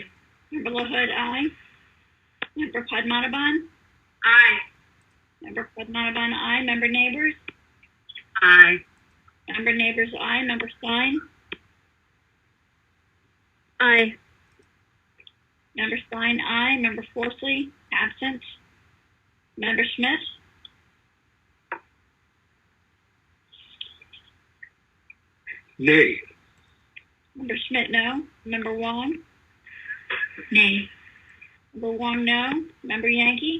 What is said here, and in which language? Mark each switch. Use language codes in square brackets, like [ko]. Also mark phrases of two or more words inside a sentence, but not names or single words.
[en] Member LaHood, aye. Member Padmanabhan. Aye. Member Padmanabhan, aye. Member Neighbors. Aye. Member Neighbors, aye. Member Stein. Aye. Member Stein, aye. Member Forsley, absent. Member Schmidt. Nay. Member Schmidt, no. Member Wong. Nay. Member Wong, no. Member Yankee.